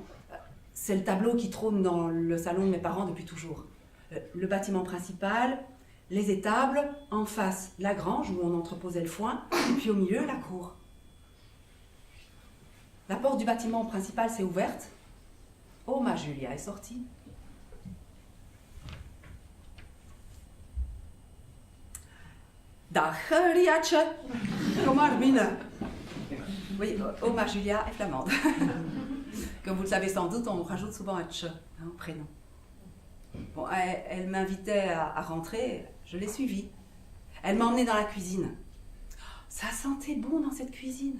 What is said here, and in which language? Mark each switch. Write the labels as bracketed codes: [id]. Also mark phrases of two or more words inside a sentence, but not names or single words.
[fr] C'est le tableau qui trône dans le salon de mes parents depuis toujours. Le bâtiment principal, les étables, en face la grange où on entreposait le foin, et puis au milieu la cour. La porte du bâtiment principal s'est ouverte. Oma Julia est sortie. [nl] Dag Riatje, kom maar binnen. [fr] Oui, Oma Julia est flamande. Comme vous le savez sans doute, on rajoute souvent un tche au prénom. Bon, elle m'invitait à rentrer, je l'ai suivie. Elle m'a emmenée dans la cuisine. Ça sentait bon dans cette cuisine.